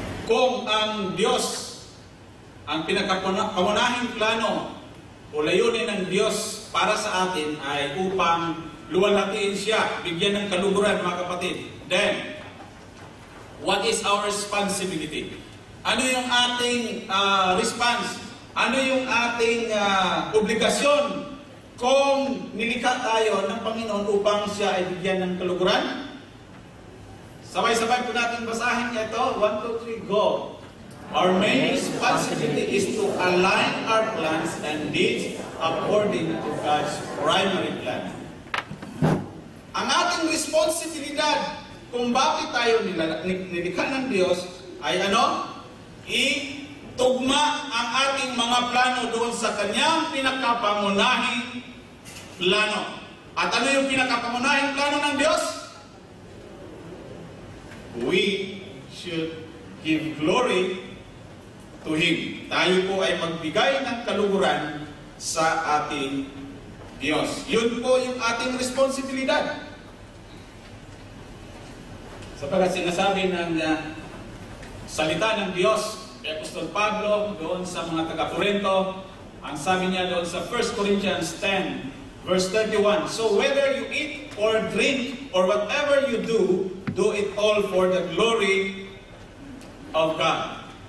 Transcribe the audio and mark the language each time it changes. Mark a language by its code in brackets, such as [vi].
[tl] Kung ang Diyos, ang pinakapangunahing plano o layunin ng Diyos para sa atin ay upang luwalhatiin siya, bigyan ng kaluguran, mga kapatid, [en] then, what is our responsibility? [tl] Ano yung ating response? Ano yung ating obligasyon kung nilikha tayo ng Panginoon upang siya ay bigyan ng kaluguran? Sabay-sabay po natin basahin ito. 1, 2, 3, go! [en] Our main responsibility is to align our plans and deeds according to God's primary plan. [tl] Ang ating responsibilidad kung bakit tayo nilikha ng Diyos ay ano? Itugma ang ating mga plano doon sa Kanyang pinakapangunahing plano. At ano yung pinakapangunahing plano ng Diyos? [en] We should give glory to Him. [tl] Tayo po ay magbigay ng kaluguran sa ating Diyos. Yun po yung ating responsibilidad. Sapagkat sinasabi ng salita ng Diyos kay Apostol Pablo doon sa mga taga-Corinto, ang sabi niya doon sa 1 Corinthians 10 verse 31, [en] so whether you eat or drink or whatever you do it all for the glory of God.